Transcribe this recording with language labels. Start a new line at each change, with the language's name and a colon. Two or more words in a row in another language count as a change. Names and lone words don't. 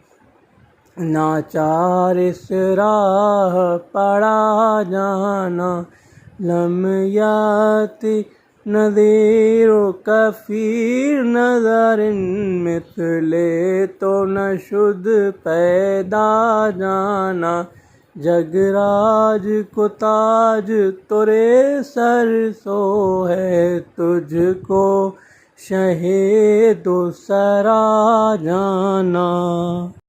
Urdu: ناچار اس راہ پڑا جانا
Arabic: لم یاتی نذیرک فی نظر
Persian: مثل تو نشد پیدا جانا
Urdu: جگ راج کو تاج تورے سر سو ہے تجھ کو شہ دوسرا جانا